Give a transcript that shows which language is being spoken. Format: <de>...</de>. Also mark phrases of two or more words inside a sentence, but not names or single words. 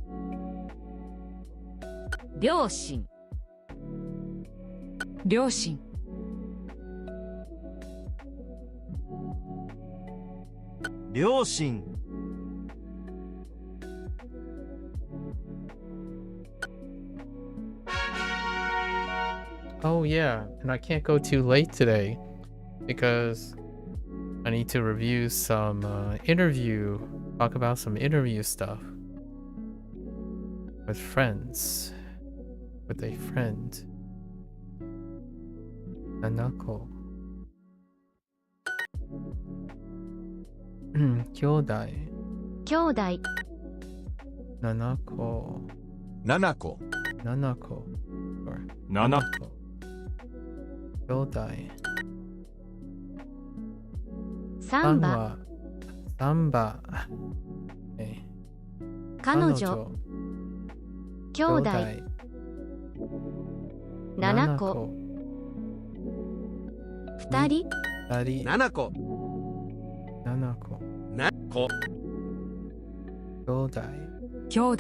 <ja>両親。両親。両親、</ja> <en>Oh yeah, and I can't go too late today because I need to review some talk about some interview stuff with friends, with a friend. Nanako.</en> <ja>兄弟、兄弟、 7個、 7個。 7 個、or 7。兄弟、サンバ、はサンバ、彼女、兄弟、7個、2人、 2人、 7個、 7個、 7個、兄弟、兄弟。</ja>